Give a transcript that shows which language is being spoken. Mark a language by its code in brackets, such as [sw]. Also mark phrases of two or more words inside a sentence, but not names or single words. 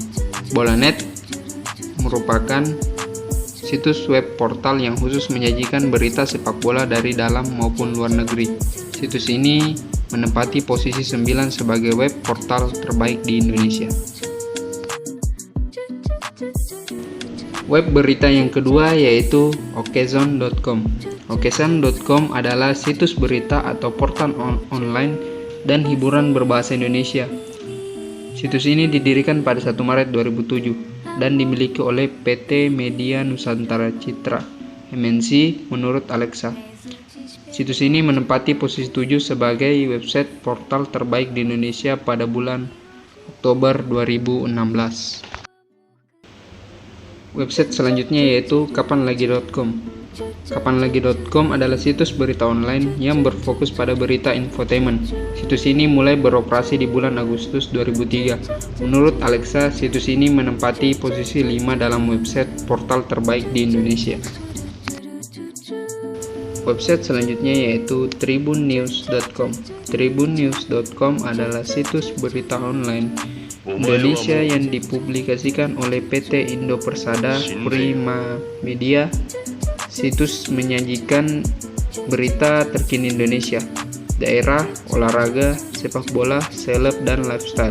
[id] Bolanet merupakan situs [en] web portal [id] yang khusus menyajikan berita sepak bola dari dalam maupun luar negeri. Situs ini menempati posisi 9 sebagai [en] web portal [id] terbaik di Indonesia. Web berita yang kedua yaitu okezone.com. Okezone.com adalah situs berita atau [en] portal online [id] dan hiburan berbahasa Indonesia. Situs ini didirikan pada 1 Maret 2007 dan dimiliki oleh PT Media Nusantara Citra (MNC) menurut Alexa. Situs ini menempati posisi 7 sebagai [en] website portal [id] terbaik di Indonesia pada bulan Oktober 2016. Website selanjutnya yaitu kapanlagi.com. Kapanlagi.com adalah situs berita online yang berfokus pada berita infotainment. Situs ini mulai beroperasi di bulan Agustus 2003. Menurut Alexa, situs ini menempati posisi 5 dalam website portal terbaik di Indonesia. Website selanjutnya yaitu tribunnews.com. Tribunnews.com adalah situs berita online Indonesia yang dipublikasikan oleh PT Indo Persada Prima Media. Situs menyajikan berita terkini Indonesia, daerah, olahraga, sepak bola, seleb, dan lifestyle.